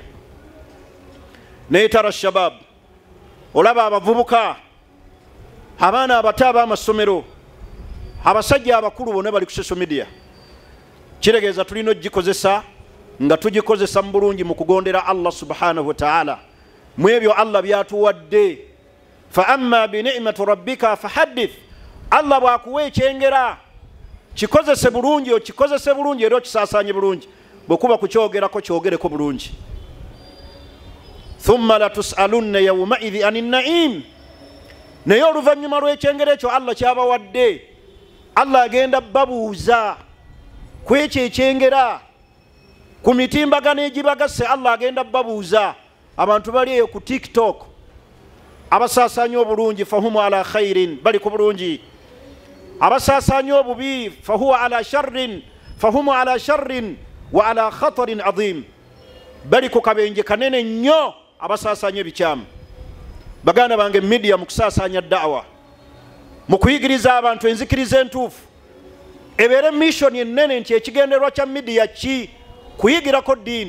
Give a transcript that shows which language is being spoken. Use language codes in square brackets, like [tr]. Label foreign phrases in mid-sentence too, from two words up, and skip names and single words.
[lg] Naye tara shabab, olaba abavubuka, abaana abato ab'amasomero, abasajja abakulu bonna bali ku [en] social media. [lg] Kitegeeza tulina ogikozesa nga tugikozesa mu bulungi mu kugondera [ar] الله سبحانه وتعالى [lg] mu ebyo Allah byatuwadde. [ar] فأما بنعمة ربك فحدث, [lg] Allah bw'akuwa ekyengera kikozese bulungi, okikozese bulungi era okisaasaanye bulungi. Bwekuba kukyogerako kyogereko bulungi. [ar] ثم لتسألن يومئذ عن النعيم, [lg] naye oluvannyuma lw'ekyengera ekyo Allah kyabawadde, Allah agenda babuuza ku ekyo ekyengera, ku mitimbagano egibagase Allah agenda babuuza. Abantu bali eyo ku TikTok abasaasaanya obulungi [ar] فهم على خير, [lg] bali ku bulungi. Abasaasaanya obubi [ar] فهو على شر فهم على شر وعلى خطر عظيم, [lg] bali ku kabenje kanene nnyo abasaasaanya ebikyamu. Baganda bange, media mu kusaasaanya da'wa, mu kuyigiriza abantu enzikiriza entuufu, ebeere mission ennene nti ekigenderwa kya media ki? Kuyigirako ddiini.